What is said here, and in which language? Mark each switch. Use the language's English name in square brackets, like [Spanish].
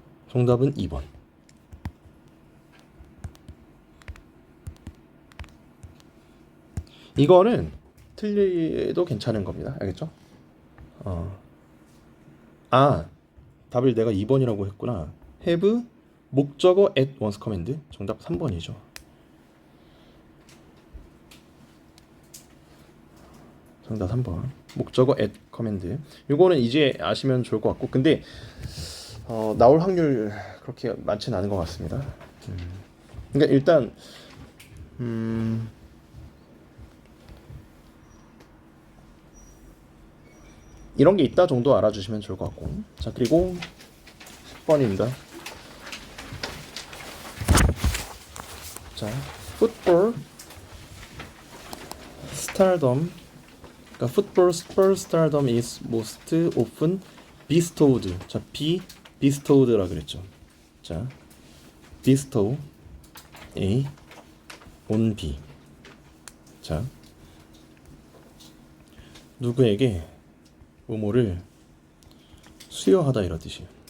[Korean] 정답은 2번. 이거는 틀려도 괜찮은 겁니다. 알겠죠? 답을 내가 2번이라고 했구나. [English] have 목적어 at once command. [Korean] 정답 3번이죠. 정답 3번. [English] 목적어 at command. [Korean] 요거는 이제 아시면 좋을 것 같고, 근데 나올 확률 그렇게 많지는 않은 것 같습니다. 그러니까 일단 이런 게 있다 정도 알아주시면 좋을 것 같고. 자, 그리고 10번입니다. [English] 자, football stardom. [Korean] 그러니까 [English] football stardom is most often bestowed. [Korean] 자, bestowed라 그랬죠. [English] 자, bestow A on B. [Korean] 자, 누구에게 뭐뭐를 수여하다 이런 뜻이에요.